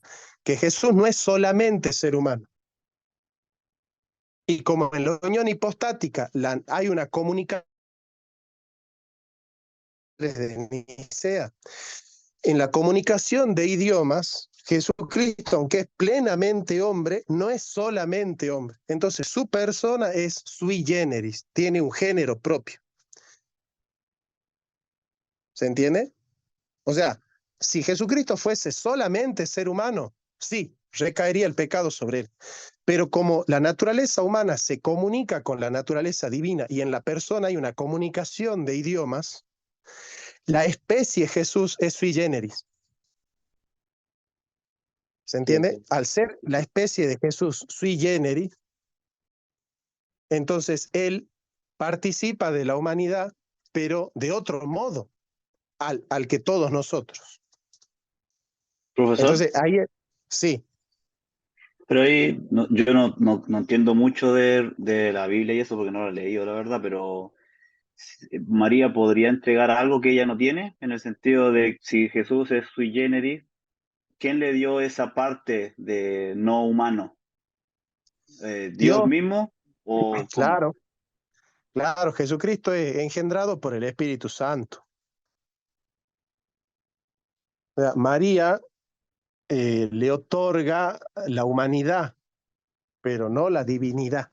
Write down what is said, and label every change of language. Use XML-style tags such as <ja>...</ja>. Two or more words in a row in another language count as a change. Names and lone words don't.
<es>Que Jesús no es solamente ser humano. Y como en la unión hipostática hay una comunicación desde Nicea, en la comunicación de idiomas, Jesucristo, aunque es plenamente hombre, no es solamente hombre. Entonces su persona es</es> <la>sui generis,</la> <es>tiene un género propio. ¿Se entiende? O sea, si Jesucristo fuese solamente ser humano, sí, recaería el pecado sobre él. Pero como la naturaleza humana se comunica con la naturaleza divina y en la persona hay una comunicación de idiomas, la especie Jesús es</es> <la>sui generis.</la> <es>¿Se entiende? Al ser la especie de Jesús</es> <la>sui generis,</la> <es>entonces él participa de la humanidad, pero de otro modo al que todos nosotros. Profesor, Entonces ahí, sí. pero ahí yo no entiendo mucho de la Biblia y eso porque no lo he leído, la verdad, pero María podría entregar algo que ella no tiene, en el sentido de si Jesús es</es> <la>sui generis,</la> <es>¿quién le dio esa parte de no humano? ¿Dios Dios, mismo o cómo? claro, claro, Jesucristo es engendrado por el Espíritu Santo. O sea, María le otorga la humanidad, pero no la divinidad.</es>